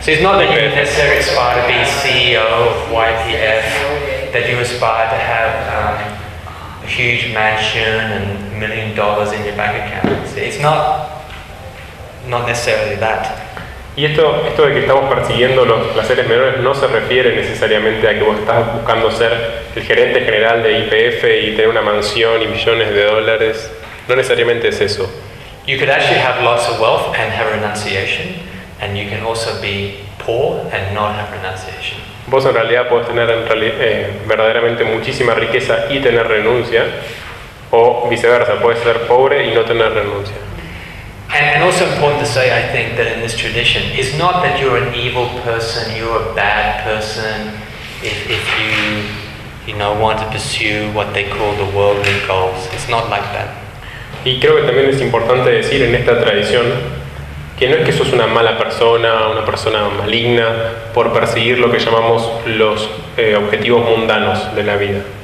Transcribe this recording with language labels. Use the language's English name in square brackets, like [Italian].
[English] So it's not that you necessarily aspire to be CEO of YPF, that you aspire to have a huge mansion and $1 million in your bank account. It's not necessarily that. [Spanish] Y esto de que estamos persiguiendo los placeres menores no se refiere necesariamente a que vos estás buscando ser el gerente general de YPF y tener una mansión y millones de dólares. No necesariamente es eso. [English] You could actually have lots of wealth and have renunciation, and you can also be poor and not have renunciation. [Spanish] Vos en realidad podés tener verdaderamente muchísima riqueza y tener renuncia, o viceversa, podés ser pobre y no tener renuncia. [English] And also important to say, I think, that in this tradition, it's not that you're an evil person, you're a bad person, if you want to pursue what they call the worldly goals. It's not like that. [Spanish] Y creo que también es importante decir en esta tradición que no es que sos una mala persona, una persona maligna, por perseguir lo que llamamos los objetivos mundanos de la vida.